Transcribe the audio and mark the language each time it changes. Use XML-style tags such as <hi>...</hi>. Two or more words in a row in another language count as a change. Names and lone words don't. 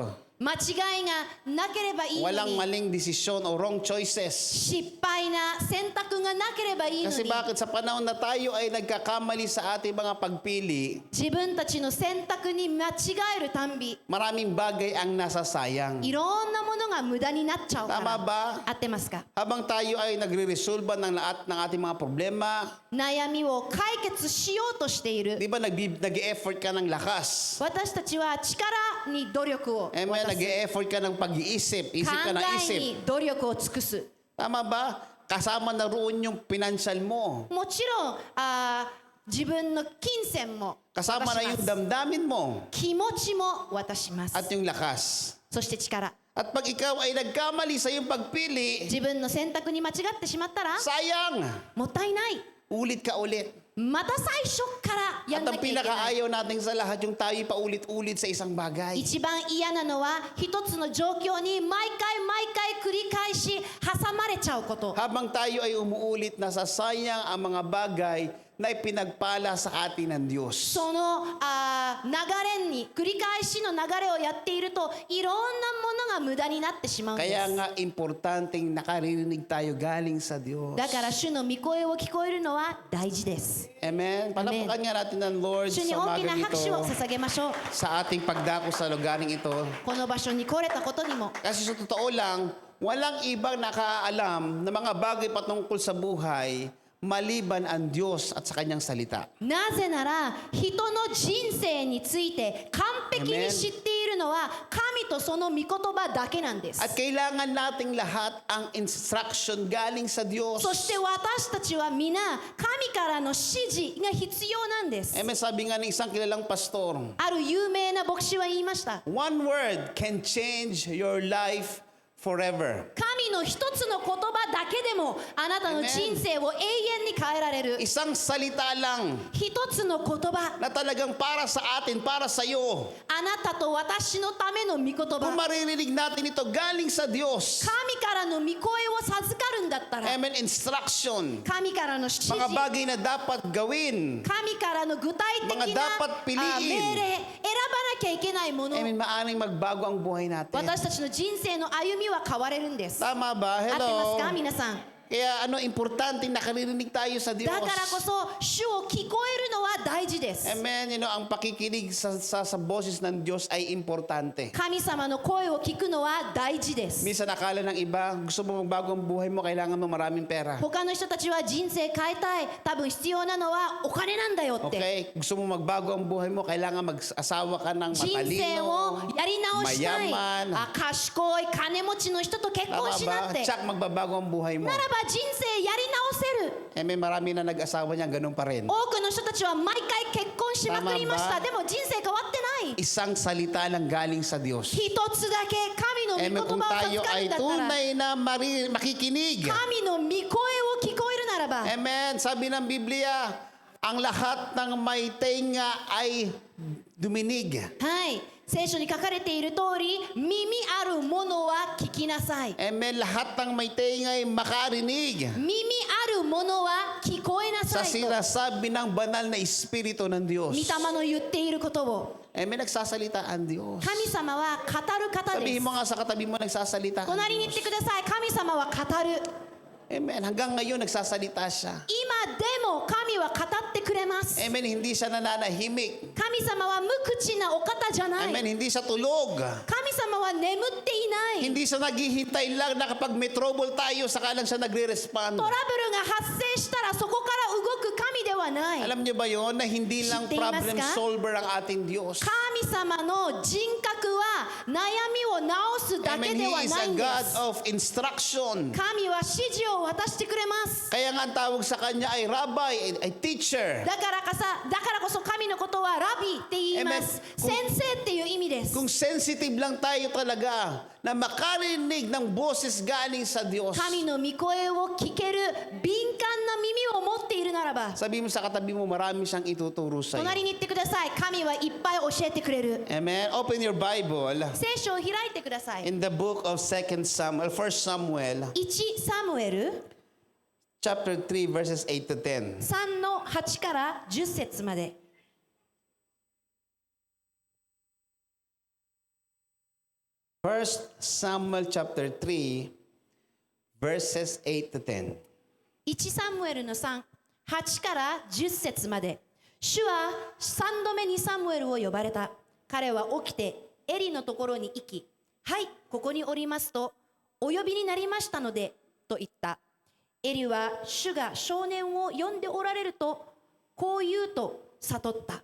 <ja>間違いがなければいいの</ja> <tl>Walang</tl> <ja>に、</ja> <tl>maling desisyon o</tl> <en>wrong choices.</en> <ja>失敗な選択がなければいいの</ja> <tl>Kasi</tl> <ja>に、</ja> <tl>bakit sa panahon na tayo ay nagkakamali sa ating mga pagpili,</tl> <ja>自分たちの選択に間違えるたんび、</ja> <tl>maraming bagay ang nasasayang.</tl> <ja>いろんなものが無駄になっちゃうか</ja> <tl>Tama</tl> <ja>ら。</ja> <tl>ba?</tl> <ja>合ってますか？</ja> <tl>Habang tayo ay nagre-resolve ng lahat ng ating mga problema,</tl> <ja>悩みを解決しようとしている</ja> <tl>di ba nag-e-effort ka ng lakas?</tl> <ja>私たちは力に努力を</ja> <tl>Eh,</tl> <ja>渡す、</ja> <tl>nag-e-effort ka ng pag-iisip, isip</tl> <ja>考</ja> <tl>ka ng</tl> <ja>え</ja> <tl>isip.</tl> <ja>に努力を尽くす。</ja> <tl>Tama ba? Kasama na roon yung financial mo.</tl> <ja>もちろん自分の金銭も渡し</ja> <tl>Kasama</tl> <ja>ま</ja> <tl>na yung</tl> <ja>す。</ja> <tl>damdamin mo</tl> <ja>気持ちも渡します。</ja> <tl>at yung lakas.</tl> <ja>そして力。</ja> <tl>At pag ikaw ay nagkamali sa iyong pagpili,</tl> <ja>自分の選択に間違ってしまったら</ja> <tl>sayang!</tl> <ja>もったいない。</ja> <tl>Ulit ka ulit.</tl> <ja>また最初からや</ja> <tl>At</tl> <ja>んな</ja> <tl>ang</tl> <ja>きゃいけない。</ja> <tl>pinakaayaw natin sa lahat yung tayo paulit-ulit sa isang bagay.</tl> <ja>一番嫌なのは一つの状況に毎回毎回繰り返し挟まれちゃうこと。</ja> <tl>Habang tayo ay umuulit, nasasayang ang mga bagay na ipinagpala sa atin ng Diyos.</tl> <ja>その流れに繰り返しの流れをやっているといろんなものが無駄になってしまうんで</ja> <tl>Kaya</tl> <ja>す。</ja> <tl>nga importanteng nakaririnig tayo galing sa Diyos.</tl> <ja>だから主の御声を聞こえるのは大事です。</ja> <tl>Amen. Palapakan nga natin ng Lord</tl> <ja>主に</ja> <tl>sa</tl> <ja>大き</ja> <tl>umaga</tl> <ja>な拍手</ja> <tl>ito</tl> <ja>を捧げましょう。</ja> <tl>sa ating pagdako sa lugaring ito.</tl> <ja>この場所に来れたことにも</ja> <tl>Kasi sa totoo lang, walang ibang nakaalam na mga bagay patungkol sa buhay maliban ang Diyos at sa Kanyang salita.</tl> <ja>なぜなら人の人生について完璧に知っているのは神とその御言葉だけなんです。</ja> <tl>At kailangan nating lahat ang instruction galing sa Diyos.</tl> <ja>そして私たちは皆神からの指示が必要なんです。</ja> <tl>Amen. Sabi nga ng isang kilalang pastor,</tl> <ja>ある有名な牧師は言いました。</ja> <en>one word can change your life forever.</en> <ja>神の一つの言葉だけでもあなたの人生を永遠に変えられる。</ja> <tl>Isang salita lang</tl> <ja>一つの言葉、</ja> <tl>na talagang para sa atin, para sa iyo.</tl> <ja>あなたと私のための御言</ja> <tl>Kung</tl> <ja>葉。</ja> <tl>maririnig natin ito galing sa Diyos.</tl> <ja>神からの御声を授かるんだったら、</ja> <tl>Amen. Instruction.</tl> <ja>神からの指示、</ja> <tl>Mga bagay na dapat gawin.</tl> <ja>神からの具体的</ja> <tl>Mga</tl> <ja>な</ja> <tl>dapat piliin.</tl> <ja>命令、選ばなきゃいけないもの、</ja> <tl>Amen. Maaring magbago ang buhay natin.</tl> <ja>私たちの人生の歩みは変われるんです。合</ja> <tl>Tama ba?</tl> <ja>ってます</ja> <tl>Hello?</tl> <ja>か皆さん？</ja> <tl>Kaya importante nakaririnig tayo sa Diyos.</tl> <ja>だからこそ主を聞こえるのは大事です。</ja> <tl>Amen. Ang pakikinig sa boses ng Diyos ay importante.</tl> <ja>神様の声を聞くのは大事です。</ja> <tl>Minsan nakala ng iba, gusto mo magbago ang buhay mo, kailangan mo maraming pera.</tl> <ja>他の人たちは人生変えたい、多分必要なのはお金なんだよって。</ja> <tl>Okay? Gusto mo magbago ang buhay mo, kailangan mag-asawa ka ng</tl> <ja>人生を</ja> <tl>matalino,</tl> <ja>やり直したい、</ja> <tl>mayaman.</tl> <ja>賢い金持ちの人と結</ja> <tl>Tama</tl> <ja>婚しなっ</ja> <tl>ba?</tl> <ja>て。</ja> <tl>Tsak, magbabago ang buhay mo.</tl> <ja>ならば人生やり直せる。</ja> <tl>May marami na nag-asawa niya, ganun pa rin.</tl> <ja>多くの人たちは毎回結婚しまくりました。</ja> <tl>Tama ba?</tl> <ja>でも人生変わってない。</ja> <tl>Isang salita lang galing sa Diyos.</tl> <ja>一つだけ神の</ja> <tl>Amen.</tl> <ja>御言</ja> <tl>Kung</tl> <ja>葉を</ja> <tl>tayo</tl> <ja>授かる</ja> <tl>ay</tl> <ja>んだったら、</ja> <tl>tunay na makikinig.</tl> <ja>神の御声を聞こえるならば、</ja> <tl>Amen. Sabi ng Biblia, ang lahat ng may tenga ay duminig.</tl> <ja>はい、聖書に書かれている通り、耳あるものは聞きなさい。</ja> <tl>Amen. Lahat ng may tenga ay makarinig</tl> <ja>耳あるものは聞こえな</ja> <tl>sa</tl> <ja>さいと。</ja> <tl>sinasabi ng banal na Espiritu ng Diyos.</tl> <ja>御霊の言っていることを。</ja> <tl>Amen. Nagsasalita ang Diyos.</tl> <ja>神様は語る方で</ja> <tl>Sabihin</tl> <ja>す</ja> <tl>mo。nga sa katabi mo, nagsasalita ang</tl> <ja>隣に行</ja> <tl>Diyos.</tl> <ja>ってください。神様は語る。</ja> <tl>Amen. Hanggang ngayon, nagsasalita siya.</tl> <ja>今でも神は語ってくれます。</ja> <tl>Amen. Hindi siya nananahimik.</tl> <ja>神様は無口なお方じゃない。</ja> <tl>Amen. Hindi siya tulog.</tl> <ja>神様は眠っていない。</ja> <tl>Hindi siya naghihintay lang na kapag may trouble tayo, saka lang siya nagre-respond.</tl> <ja>トラブルが発生したらそこから動く神ではない。</ja> <tl>Alam niyo ba yon na hindi lang</tl> <ja>知っていますか?</ja> <en>problem solver</en> <tl>ang ating Diyos.</tl> <ja>神様の人格は悩みを直すだ</ja> <tl>Amen.</tl> <ja>け</ja> <en>He</en> <ja>では</ja> <en>is</en> <ja>ない</ja> <en>a</en> <ja>んで</ja> <en>God</en> <ja>す。</ja> <en>of instruction.</en> <ja>神は指示を渡してくれます。</ja> <tl>Kaya nga ang tawag sa kanya ay rabbi, ay teacher.</tl> <ja>だからこそ神のことはラビって言います。</ja> <tl>Amen.</tl> <ja>先生っていう意味です。</ja> <tl>Kung sensitive lang tayo talaga na makarinig ng boses galing sa Diyos.</tl> <ja>神の御声を聞ける敏感な耳を持っているならば、</ja> <tl>Sabi mo sa katabi mo, marami siyang ituturo sa iyo.</tl> <ja>隣に行ってください。神はいっぱい教えてくれる。</ja> <en>Amen. Open your Bible</en> <ja>聖書を開いてください。</ja> <en>in the book of 2 Samuel, 1 Samuel,</en> <ja>1 サムエル</ja> <en>chapter 3, verses 8 to 10.</en> <ja>3 の8から10節まで。</ja> <en>1 Samuel chapter 3, verses 8 to 10.</en> <ja>1 サムエルの3、8から10節まで。主は3度目にサムエルを呼ばれた。彼は起きてエリのところに行き、はい、ここにおりますと、お呼びになりましたので、と言った。エリは主が少年を呼んでおられると、こう言うと悟った。</ja>